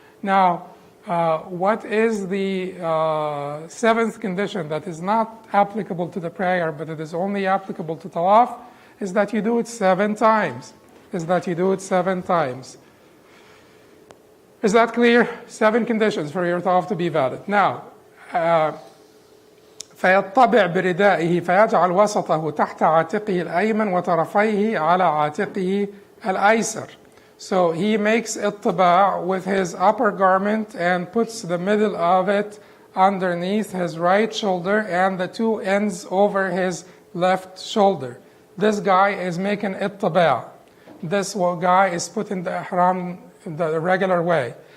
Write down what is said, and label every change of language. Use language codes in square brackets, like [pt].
[en] Now, what is the 7th condition that is not applicable to the prayer, but it is only applicable to Tawaf, is that you do it 7 times. Is that you do it 7 times. Is that clear? 7 conditions for your Tawaf to be valid. [ar] Now, فيطبع بردائه فيجعل وسطه تحت عاتقه الأيمن وطرفيه على عاتقه الأيسر. [en] So he makes ittiba' with his upper garment and puts the middle of it underneath his right shoulder and the two ends over his left shoulder. This guy is making ittaba'. This guy is putting the ihram the regular way.